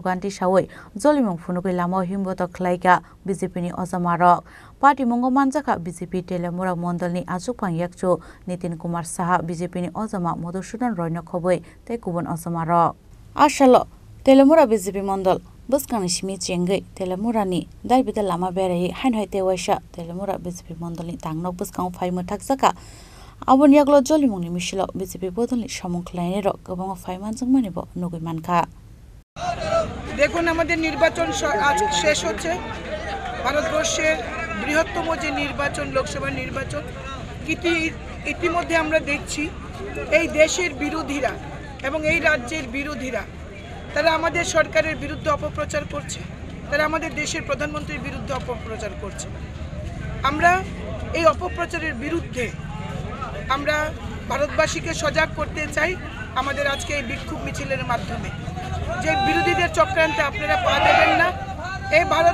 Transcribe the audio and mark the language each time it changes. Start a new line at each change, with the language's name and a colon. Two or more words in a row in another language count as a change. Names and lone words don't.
Kok Borok: ti sawai Jolimung Funukui Lama Himboto Khlaika BJP ni Ojamarok Party Mungo Manjaka BJP Telemura Mondolni Achukpang Yakchu Nitin Kumar Saha BJP ni Ojama Madhusudan Roy no khoboi tei kubun Ojamarok Ashalo Telemura BJP Mondol Buskang Shimi Chengai Telemurani Dalbita Lama Bere Hain Haite Waisha Telemura BJP Mondolni Tangno Buskang Faima Taksaka Abon Yaglo Jolimungni Mishilo BJP Bodolni Samung Khlainero Gobang Faiman Jungmanibo Nugui Manka
Bangla: দেখুন আমাদের নির্বাচন আজ শেষ হচ্ছে ভারতবর্ষের বৃহত্তম যে নির্বাচন লোকসভা নির্বাচন ইতিমধ্যে আমরা দেখছি এই দেশের বিরোধীরা এবং এই রাজ্যের বিরোধীরা তারা আমাদের সরকারের বিরুদ্ধে অপপ্রচার করছে তারা আমাদের দেশের প্রধানমন্ত্রীর বিরুদ্ধে অপপ্রচার করছে আমরা এই অপপ্রচারের বিরুদ্ধে আমরা ভারতবাসীকে সজাগ করতে চাই আমাদের আজকে এই বিক্ষোভ মিছিলের মাধ্যমে যে বিরোধীদের চক্রান্তে আপনারা পা দেবেন না এই